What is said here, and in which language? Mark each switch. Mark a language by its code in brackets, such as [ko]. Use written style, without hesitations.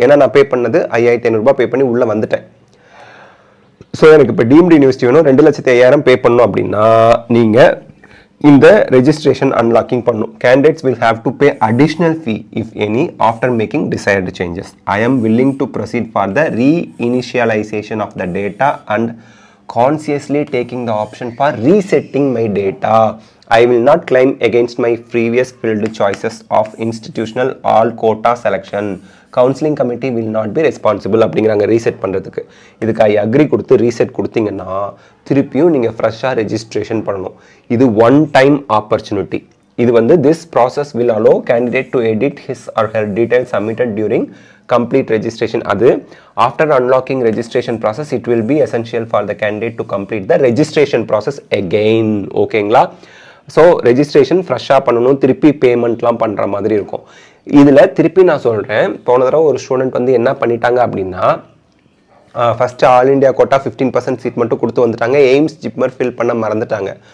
[ta] ஏன்னா நான் பே பண்ணது 5500 பே பண்ணி உள்ளே வந்துட்டேன். ஸோ எனக்கு இப்போ டீம்டு யூனிவர்சிட்டி வேணும், 2,50,000 பே பண்ணணும் அப்படின்னா நீங்கள் இந்த ரெஜிஸ்ட்ரேஷன் அன்லாக்கிங் பண்ணணும். [en] Candidates will have to pay additional fee if any after making desired changes. I am willing to proceed for the reinitialisation of the data and consciously taking the option for resetting my data. I will not claim against my previous filled choices of institutional all quota selection. Counseling committee will not be responsible [ta] அப்படிங்கிறாங்க reset பண்ணுறதுக்கு. இதுக்கு [en] I agree [ta] கொடுத்து reset கொடுத்தீங்கன்னா திருப்பியும் நீங்கள் ஃப்ரெஷ்ஷாக registration பண்ணணும். இது ஒன் டைம் ஆப்பர்ச்சுனிட்டி. இது வந்து [en] this process will allow candidate to edit his or her details submitted during complete registration. அது after unlocking registration process it will be essential for the candidate to complete the registration process again. [ta] ஓகேங்களா? So registration ஃப்ரெஷ்ஷாக பண்ணணும், திருப்பி பேமெண்ட்லாம் பண்ணுற மாதிரி இருக்கும். இதில் திருப்பி நான் சொல்கிறேன், போன தடவை ஒரு ஸ்டூடெண்ட் வந்து என்ன பண்ணிட்டாங்க அப்படின்னா first all India quota 15% seat மட்டும் கொடுத்து வந்துட்டாங்க, எய்ம்ஸ் ஜிப்மர் ஃபில் பண்ண மறந்துட்டாங்க.